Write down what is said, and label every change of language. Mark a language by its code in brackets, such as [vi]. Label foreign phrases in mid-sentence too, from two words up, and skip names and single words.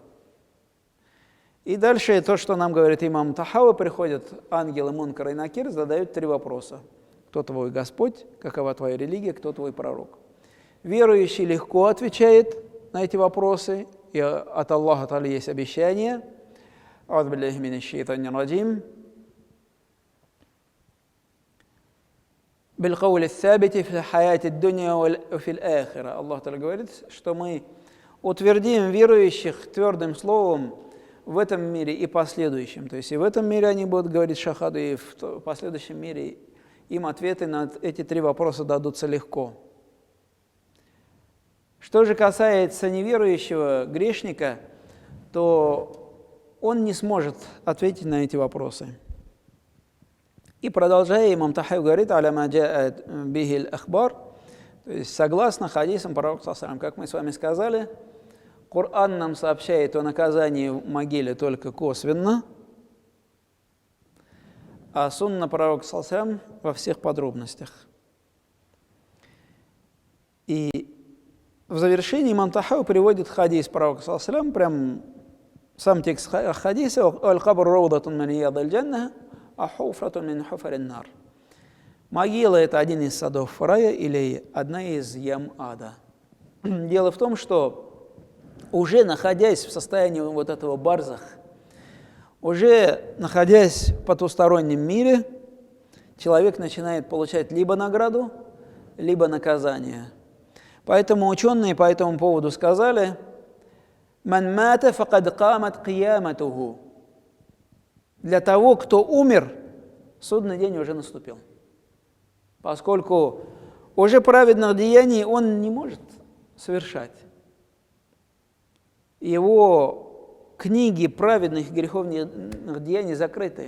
[ru] И дальше то, что нам говорит имам Тахави, приходят ангелы Мункар и Накир, задают 3 вопроса. Кто твой Господь, какова твоя религия, кто твой пророк? Верующий легко отвечает на эти вопросы, и от Аллаха Та'аля есть обещание. [ar] أعوذ بالله من الشيطان الرجيم. بالقول الثابت في الحياة الدنيا وفي الآخرة. [ru] Аллах Та'аля говорит, что мы утвердим верующих твердым словом в этом мире и последующем. То есть и в этом мире они будут говорить шахаду, и в последующем мире им ответы на эти 3 вопроса дадутся легко. Что же касается неверующего грешника, то он не сможет ответить на эти вопросы. И продолжая, имам Тахави говорит: [ar] «على ما جاءت به الأخبار», [ru] то есть согласно хадисам пророка [ar] صلى الله عليه وسلم, [ru] как мы с вами сказали, Коран нам сообщает о наказании в могиле только косвенно, а сунна пророка [ar] صلى الله عليه وسلم [ru] во всех подробностях. И в завершении имам Тахави приводит хадис пророка [ar] صلى الله عليه وسلم, [ru] прям сам текст хадиса: [ar] «القبر روضة من رياض الجنة أو حفرة من حفر النار». [ru] Могила – это один из садов рая или одна из ям ада. Дело в том, что уже находясь в состоянии вот этого барзах, уже находясь в потустороннем мире, человек начинает получать либо награду, либо наказание. Поэтому ученые по этому поводу сказали: [ar] «من مات فقد قامت قيامته». [ru] Для того, кто умер, судный день уже наступил. Поскольку уже праведных деяний он не может совершать. Его книги праведных греховных деяний закрыты.